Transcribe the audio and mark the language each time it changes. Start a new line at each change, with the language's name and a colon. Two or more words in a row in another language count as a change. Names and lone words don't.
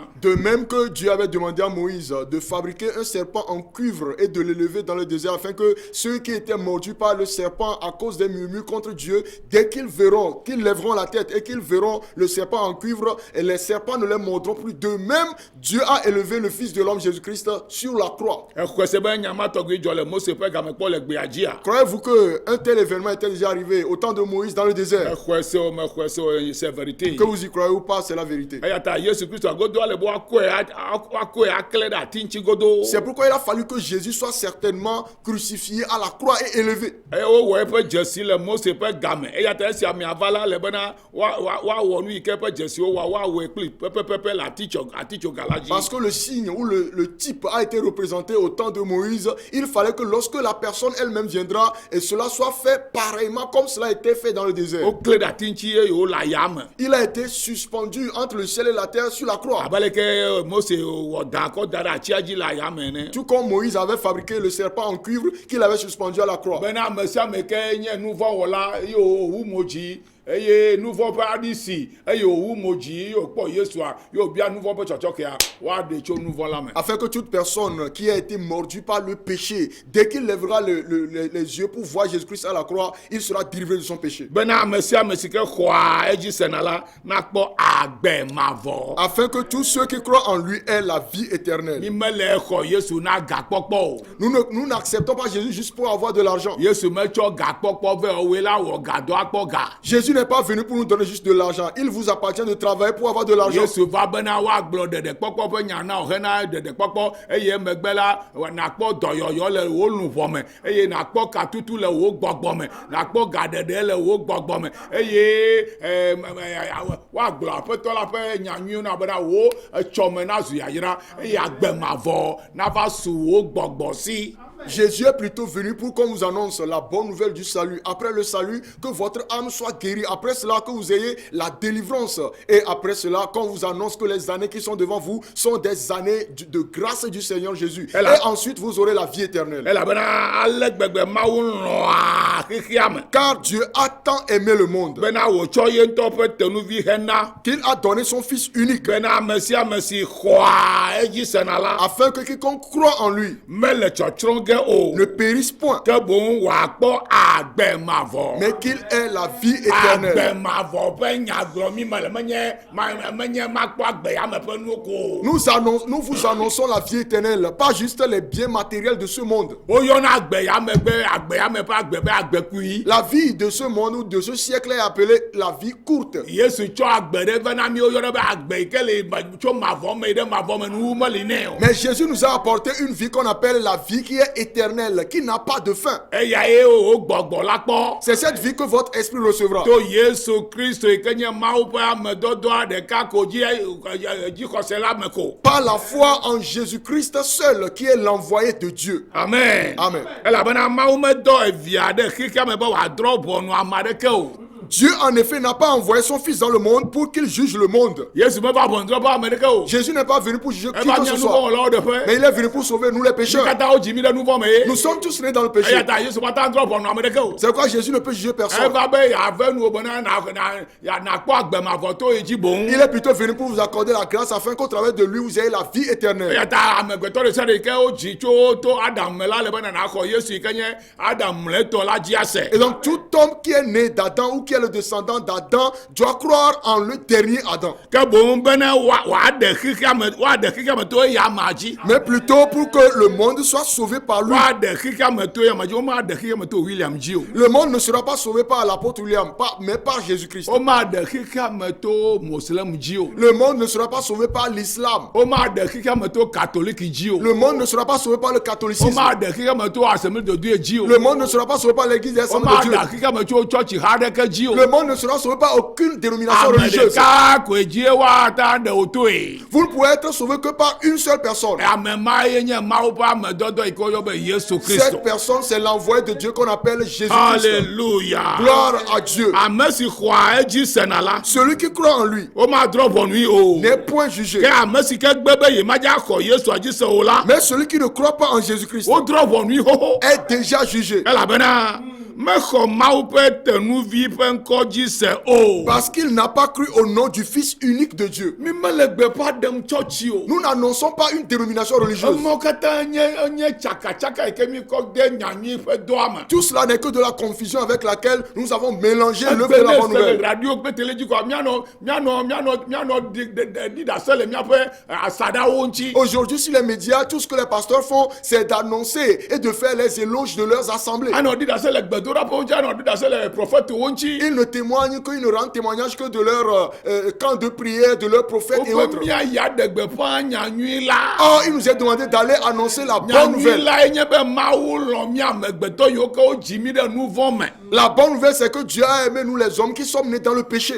French: De même que Dieu avait demandé à Moïse de fabriquer un serpent en cuivre et de l'élever dans le désert afin que ceux qui étaient mordus par le serpent à cause des murmures contre Dieu, dès qu'ils verront, qu'ils lèveront la tête et qu'ils verront le serpent en cuivre, et les serpents ne les mordront plus. De même, Dieu a élevé le Fils de l'homme Jésus-Christ sur la croix.
Ewe: Exɔse be nyama tɔgbi dzɔ le Mose ƒe game kpɔ le gbea dzia.
French: Croyez-vous qu'un tel événement était déjà arrivé au temps de Moïse dans le désert?
Ewe: Exɔse o mexɔse o
French: c'est vérité. Que vous y croyez ou pas, c'est la vérité.
Ewe: Eya ta Yesu Kristo godo ale be woakɔe akle ɖe ati ŋuti godo.
French: C'est pourquoi il a fallu que Jésus soit certainement crucifié à la croix et élevé.
Ewe: Eye wowɔ eƒe dzesi le Mose ƒe game. Eya ta esi amea va la le bena woawɔ nu yi ke ƒe dzesiwo woawɔe kpli pɛpɛpɛpɛ le atitsoga la dzi.
French: Parce que le signe ou le type a été représenté au temps de Moïse, il fallait que lorsque la personne elle-même viendra, et cela soit fait pareillement comme cela a été fait dans le désert.
Ewe: Wokle ɖe ati ŋuti eye wole ayame.
French: Il a été suspendu entre le ciel et la terre sur la croix.
Ewe: Abe leke Mose wɔ da kɔ da ɖe atia dzi le ayame ene.
French: Tout comme Moïse avait fabriqué le serpent en cuivre qu'il avait suspendu à la croix.
Ewe: Bena ame sia ame ke nye nuvɔwɔla eye wòwu mo dzi eye nuvɔ ƒe aɖisi eye wòwu mo dzi eye wòkpɔ Yesua eye wòbia nuvɔ ƒe tsɔtsɔkea woaɖe tso nuvɔ la me.
French: Afin que toute personne qui a été mordue par le péché, dès qu'il lèvera les yeux pour voir Jésus-Christ à la croix, il sera délivré de son péché.
Ewe: Bena ame sia ame si ke xɔa edzi sena la nakpɔ agbe mavɔ.
French: Afin que tous ceux qui croient en lui aient la vie éternelle.
Ewe: Mi mele xɔ Yesu na gakpɔkpɔ o.
French: Nous n'acceptons pas Jésus juste pour avoir de l'argent.
Ewe: Yesu metsɔ gakpɔkpɔ ve woe la wɔ gadɔ akpɔ ga.
French: Jésus n'est pas venu pour nous donner juste de l'argent. Il vous appartient de travailler pour avoir de l'argent.
Ewe: Yesu va bena woagblɔ ɖeɖekpɔkpɔ ƒe nya na o hena ɖeɖekpɔkpɔ eye emegbe la nakpɔ dɔyɔyɔ le wo luʋɔ me eye nakpɔ katutu le wo gbɔgbɔ me nakpɔ gaɖeɖe le wo gbɔgbɔ me eye woagblɔ aƒetɔ la ƒe nyanyuiwo na bena wo etsɔ me nazu yayra eye agbemavɔ nava su wo gbɔgbɔ si.
French: Jésus est plutôt venu pour qu'on vous annonce la bonne nouvelle du salut. Après le salut, que votre âme soit guérie. Après cela, que vous ayez la délivrance. Et après cela, qu'on vous annonce que les années qui sont devant vous sont des années de grâce du Seigneur Jésus. Et là- Et ensuite, vous aurez la vie éternelle.
Ewe: elabena ale gbegbe mawu lɔa xexea me
French: Car Dieu a tant aimé le monde
Ewe: bena wòtsɔ ye ŋutɔ ƒe tenuvi hena
French: qu'il a donné son Fils unique
Ewe: bena ame sia ame si xɔa edzi sena la
French: afin que quiconque croit en lui
Ewe: mele tsɔtsrɔ̃ ge o
French: ne périsse point,
Ewe: ke boŋ wòakpɔ agbe mavɔ
French: mais qu'il ait la vie éternelle.
Ewe: agbe mavɔ ƒe nyagblɔmi me le menye makpɔ agbe ya me ƒe nuwo ko o.
French: Nous vous annonçons la vie éternelle, pas juste les biens matériels de ce monde.
Ewe: woyɔna agbe ya me be agbe ya me ƒe agbe be agbekui.
French: La vie de ce monde ou de ce siècle est appelée la vie courte.
Ewe: Yesu tsɔ agbe ɖe ve na mi woyɔna be agbe yi ke le tso mavɔ me yi ɖe mavɔ me nu meli nɛ o.
French: Mais Jésus nous a apporté une vie qu'on appelle la vie qui est éternelle, qui n'a pas de fin.
Ewe: eya ye wo gbɔgbɔ la kpɔ.
French: C'est cette vie que votre esprit recevra.
Ewe: to Yesu Kristo yi ke nye Mawu ƒe amedɔdɔa ɖeka ko dzixɔse la me ko.
French: Par la foi en Jésus-Christ seul, qui est l'envoyé de Dieu. Amen. Amen.
Ewe: elabena Mawu medɔ evia ɖe xexea me be wòadrɔ̃ ʋɔnu ame aɖeke o.
French: Dieu, en effet, n'a pas envoyé son Fils dans le monde pour qu'il juge le monde.
Ewe: Yesu meva ʋɔnudrɔ̃ƒe ame aɖeke o.
French: Jésus n'est pas venu pour juger qui
Ewe: eva
French: que
Ewe: nye
French: ce
Ewe: nu
French: soit,
Ewe: vɔ wɔlawo ɖeƒe.
French: mais il est venu pour sauver nous les
Ewe: mi
French: pécheurs.
Ewe: katã wodzi mi ɖe nu vɔ me ye.
French: Nous sommes tous nés dans le péché.
Ewe: eya ta Yesu mata drɔ̃ ʋɔnu ame ɖeke o.
French: C'est pourquoi Jésus ne peut juger personne.
Ewe: eva be yeave nuwo bena nakpɔ agbemavɔ to yi dzi boŋ.
French: Il est plutôt venu pour vous accorder la grâce afin qu'au travers de lui, vous ayez la vie éternelle.
Ewe: eya ta amegbetɔ ɖe sia ɖe yi ke wodzi tso to Adam me la le be nanaxɔ Yesu yi ke nye Adam mlɛtɔ la dzi ase.
French: Et donc, tout homme qui est né d'Adam ou qui est le descendant d'Adam doit croire en le dernier Adam.
Ewe: ke boŋ bena wòaɖe xexea me to eya ma dzi.
French: Mais plutôt pour que le monde soit sauvé par lui.
Ewe: wòaɖe xexea me to eya ma dzi womaɖe xexea me to William dzi o.
French: Le monde ne sera pas sauvé par l'apôtre William, mais par Jésus-Christ.
Ewe: womaɖe xexea me to Moslem dzi o.
French: Le monde ne sera pas sauvé par l'islam.
Ewe: womaɖe xexea me to catholique dzi o.
French: Le monde ne sera pas sauvé par le catholicisme.
Ewe: womaɖe xexea me to Assemblée de Dieu dzi o.
French: Le monde ne sera pas sauvé par l'église des Assemblées de Dieu.
Ewe: womaɖe xexea me tso tsɔtsi ha ɖeke dzi o.
French: Le monde ne sera sauvé par aucune dénomination
Ewe: ame
French: religieuse.
Ewe: ɖeka koe dzi woata ɖe wò toe.
French: Vous ne pouvez être sauvé que par une seule personne.
Ewe: ame ma ye nye Mawu ƒe amedɔdɔ yi ke woyɔ be Yesu Kristo.
French: Cette personne, c'est l'envoyé de Dieu qu'on appelle Jésus-Christ. Alléluia. Gloire à Dieu.
Ewe: ame si xɔa edzi sena la.
French: Celui qui croit en lui
Ewe: womadrɔ̃ ʋɔnui o.
French: n'est point jugé.
Ewe: ke ame si ke gbe be yemadza xɔ Yesu dzi se o la.
French: Mais celui qui ne croit pas en Jésus-Christ
Ewe: wodrɔ̃ ʋɔnui xoxo.
French: est déjà jugé.
Ewe: elabena mexɔ Mawu ƒe tenuvi ƒe ŋkɔ dzi se o.
French: Parce qu'il n'a pas cru au nom du Fils unique de Dieu.
Ewe: mi mele gbeƒã ɖem tsɔtsi o.
French: Nous n'annonçons pas une dénomination religieuse.
Ewe: emɔ katã nye tsakatsaka yi ke mi kɔ de nyanyui ƒe dɔa me.
French: Tout cela n'est que de la confusion avec laquelle nous avons mélangé l'œuvre de la bonne nouvelle.
Ewe: radio kple télé dzi kɔa mianɔ ɖiɖase le miaƒe asaɖawo ŋuti.
French: Aujourd'hui, sur les médias, tout ce que les pasteurs font, c'est d'annoncer et de faire les éloges de leurs assemblées.
Ewe: anɔ ɖiɖase le gbedoɖaƒe ŋuti anɔ ɖiɖase le prɔfɛtewo ŋuti.
French: Ils ne témoignent qu'ils ne rendent témoignage que de leur camp de prière, de leurs prophètes et autres.
Ewe: woƒe miaya ɖe gbeƒã nyanyui la.
French: Or, il nous est demandé d'aller annoncer la bonne
Ewe: nyanyui
French: nouvelle.
Ewe: lae nye be Mawu lɔ̃ mi amegbetɔ yiwo ke wodzi mi ɖe nu vɔ me.
French: La bonne nouvelle, c'est que Dieu a aimé nous les hommes qui sommes nés dans le péché.